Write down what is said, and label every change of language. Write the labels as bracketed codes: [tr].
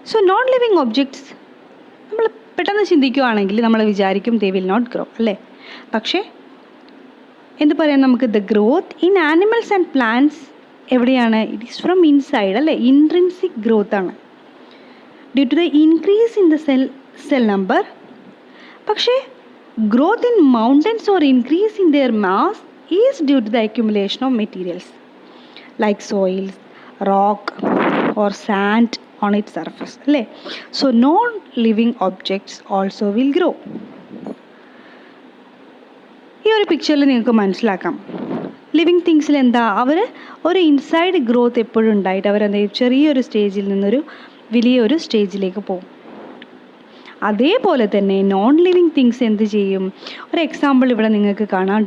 [ml] Non living objects നമ്മൾ പെട്ടെന്ന് ചിന്തിക്കുകയാണെങ്കിൽ നമ്മൾ വിചാരിക്കും [en] they will not grow [ml] അല്ലേ. പക്ഷേ എന്ത് പറയാം നമുക്ക്? [en] the growth in animals and plants [ml] എവിടെയാണ്? [en] It is from inside അല്ലേ. Intrinsic growth ആണ്, due to the increase in the cell number. പക്ഷേ growth in mountains or increase in their mass is due to the accumulation of materials like soils, rock or sand on its surface അല്ലേ. non-living objects also will grow. [ml] ഈ ഒരു പിക്ചറിൽ നിങ്ങൾക്ക് മനസ്സിലാക്കാം living തിങ്സിൽ എന്താ, അവർ ഒരു inside growth എപ്പോഴും ഉണ്ടായിട്ട് അവരെന്താ ചെറിയൊരു സ്റ്റേജിൽ നിന്നൊരു വലിയൊരു സ്റ്റേജിലേക്ക് പോകും. അതേപോലെ തന്നെ നോൺ ലിവിങ് തിങ്സ് എന്ത് ചെയ്യും? ഒരു എക്സാമ്പിൾ ഇവിടെ നിങ്ങൾക്ക് കാണാം.